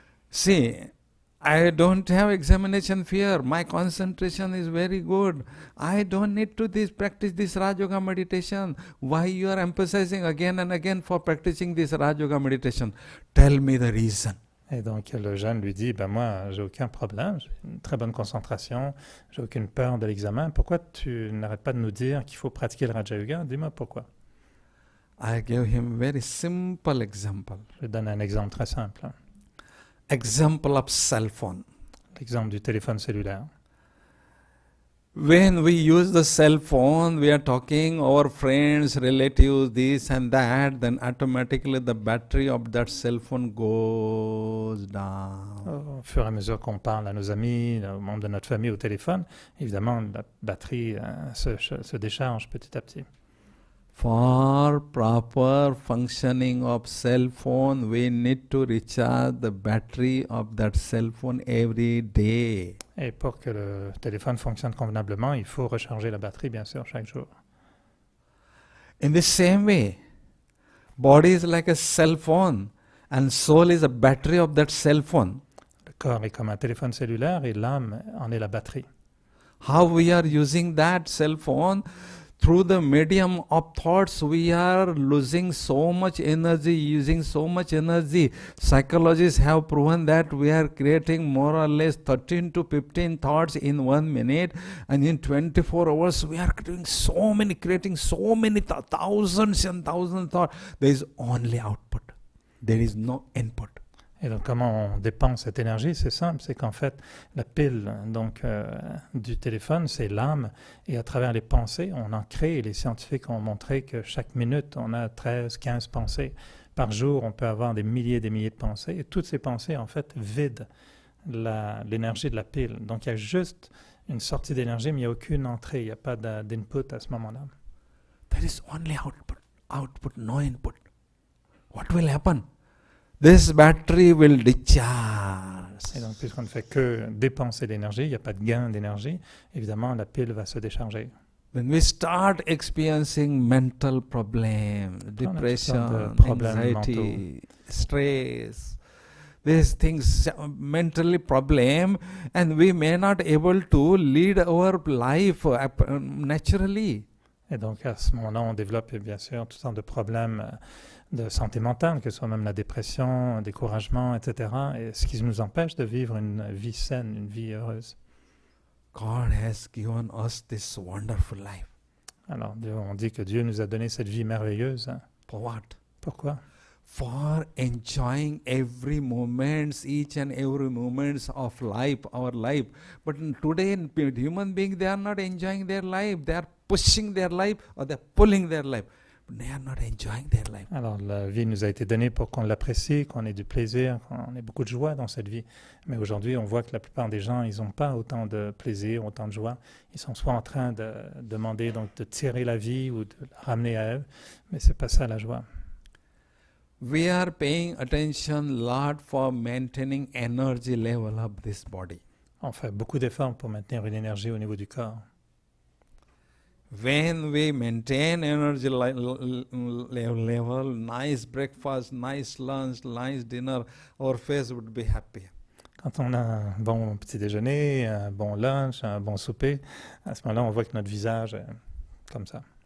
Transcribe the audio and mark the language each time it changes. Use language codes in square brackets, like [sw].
[en] See, I don't have examination fear. My concentration is very good. I don't need to practice this Raj Yoga meditation. Why you are emphasizing again and again for practicing this Raj Yoga meditation? Tell me the reason. [fr] Et donc le jeune lui dit, moi j'ai aucun problème, j'ai une très bonne concentration, j'ai aucune peur de l'examen. Pourquoi tu n'arrêtes pas de nous dire qu'il faut pratiquer le Raja Yoga? Dis-moi pourquoi. [en] I gave him very simple example. [fr] Je donne un exemple très simple. [en] Example of cell phone. [fr] L'exemple du téléphone cellulaire. [en] When we use the cell phone, we are talking our friends, relatives, this and that, then automatically the battery of that cell phone goes down. [fr] Au fur et à mesure qu'on parle à nos amis, aux membres de notre famille au téléphone, évidemment la batterie se décharge petit à petit. [en] For proper functioning of cell phone, we need to recharge the battery of that cell phone every day. [fr] Et pour que le téléphone fonctionne convenablement, il faut recharger la batterie, bien sûr, chaque jour. [en] In the same way, body is like a cell phone and soul is a battery of that cell phone. [fr] Le corps est comme un téléphone cellulaire et l'âme en est la batterie. [en] How we are using that cell phone through the medium of thoughts, we are losing so much energy, using so much energy. Psychologists have proven that we are creating more or less 13 to 15 thoughts in 1 minute, and in 24 hours we are creating so many thousands and thousands of thoughts. There is only output. There is no input. [fr] Et donc, comment on dépense cette énergie? C'est simple, c'est qu'en fait, la pile du téléphone, c'est l'âme, et à travers les pensées, on en crée, et les scientifiques ont montré que chaque minute, on a 13, 15 pensées. Par jour, on peut avoir des milliers de pensées, et toutes ces pensées, en fait, vident l'énergie de la pile. Donc, il y a juste une sortie d'énergie, mais il n'y a aucune entrée, il n'y a pas d'input à ce moment-là. [en] There is only output, no input. What will happen? This battery will discharge. [fr] Et donc, puisqu'on ne fait que dépenser l'énergie, il n'y a pas de gain d'énergie, évidemment, la pile va se décharger. [en] When we start experiencing mental problems, depression, anxiety, stress, these things, mentally problem, and we may not able to lead our life naturally. [fr] Et donc, à ce moment-là, on développe bien sûr toutes sortes de problèmes de santé mentale, que ce soit même la dépression, le découragement, etc. Et ce qui nous empêche de vivre une vie saine, une vie heureuse. [en] God has given us this wonderful life. [fr] Alors, on dit que Dieu nous a donné cette vie merveilleuse. [en] For what? [fr] Pourquoi? [en] For enjoying every moment, each and every moment of life, our life. But today, human beings, they are not enjoying their life. They are pushing their life or they are pulling their life. They are not enjoying their life. [fr] Alors, la vie nous a été donnée pour qu'on l'apprécie, qu'on ait du plaisir, qu'on ait beaucoup de joie dans cette vie. Mais aujourd'hui, on voit que la plupart des gens, ils n'ont pas autant de plaisir, autant de joie. Ils sont soit en train de demander donc, de tirer la vie ou de la ramener à eux, mais ce n'est pas ça la joie. [en] We are paying attention a lot for maintaining energy level of this body. [fr] On fait beaucoup d'efforts pour maintenir une énergie au niveau du corps. [en] When we maintain energy level, nice breakfast, nice lunch, nice dinner, our face would be happy. [fr] Quand on a un bon petit déjeuner, un bon lunch, un bon souper, à ce moment-là, on voit que notre visage est comme ça.